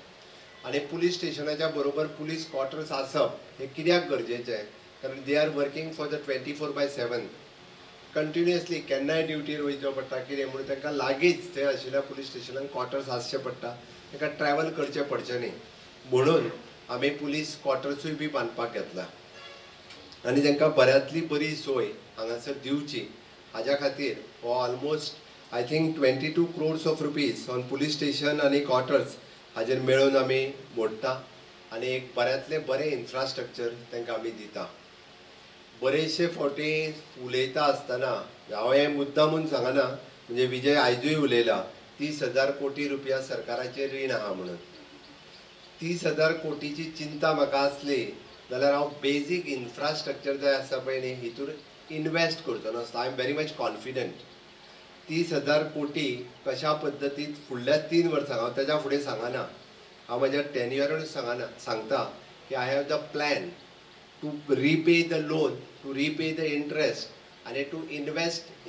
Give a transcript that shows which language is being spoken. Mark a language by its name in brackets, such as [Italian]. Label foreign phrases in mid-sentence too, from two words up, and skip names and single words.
[Konkani] आनी पुलीस स्टेशनाच्या बरोबर पुलीस क्वॉर्टर्स आसप हें कित्याक गरजेचें, कारण [English] they are working for the 24/7 continuously [Konkani] केन्नाय ड्युटीर वयचो पडटा कितें म्हणून तांकां लागींच थंय आशिल्ल्या पुलीस स्टेशनान क्वॉर्टर्स आसचे पडटा तांकां ट्रॅव्हल करचें पडचें न्ही म्हणून आमी पुलीस क्वॉर्टर्सूय बी बांदपाक घेतला आनी तांकां बऱ्यांतली बरी सोय हांगासर दिवची हाज्या खातीर हो [English] almost I think 22 crores of rupees on police station [Konkani] आनी क्वॉर्टर्स हाजेर मेळून आमी मोडटा आनी एक बऱ्यांतलें बरें इन्फ्रास्ट्रक्चर तांकां आमी दिता बरेचशे फावटी उलयता आसतना हांव हें मुद्दामून सांगना म्हणजे विजय आयजूय उलयला 30,000 कोटी रुपया सरकाराचेर रीण आहा म्हणून 30,000 कोटीची चिंता म्हाका आसली जाल्यार हांव बेजीक इन्फ्रास्ट्रक्चर जाय आसा पळय न्ही हितूर इन्वेस्ट करचो नासलो [English] I am very much confident [Konkani] 30,000 कोटी कशा पद्दतीन फुडल्या 3 वर्सां हांव तेज्या फुडें सांगना हांव म्हज्या टेन्युअरून सांगता की [English] I have the plan to repay the loan to repay the interest [Konkani] आनी [English] to invest in